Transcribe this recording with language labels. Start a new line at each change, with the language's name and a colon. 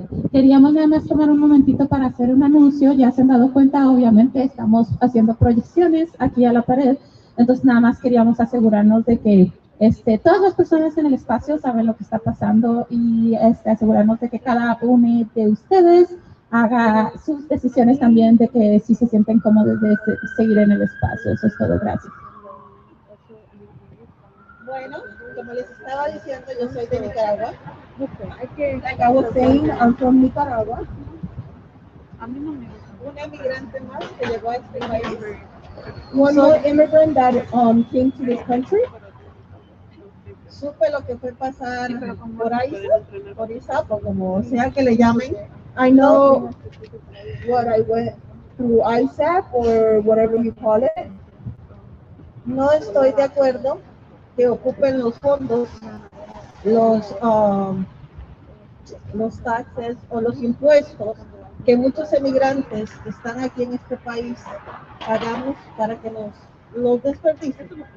Spanish: Queríamos nada más tomar un momentito para hacer un anuncio. Ya se han dado cuenta, obviamente estamos haciendo proyecciones aquí a la pared, entonces nada más queríamos asegurarnos de que todas las personas en el espacio saben lo que está pasando y asegurarnos de que cada uno de ustedes haga sus decisiones también de que si se sienten cómodos de seguir en el espacio. Eso es todo. Gracias. Bueno, como les estaba diciendo, yo soy de Nicaragua.
English: Like I was saying, I'm from Nicaragua.
Spanish: Una emigrante más que llegó a este país.
English: One more immigrant that came to this country.
Spanish: Supe lo que fue pasar por ISAP, como sea que le llamen.
English: I know what I went through ISAP or whatever you call it.
Spanish: No estoy de acuerdo que ocupen los fondos, los taxes o los impuestos que muchos emigrantes que están aquí en este país pagamos para que los desperdicien.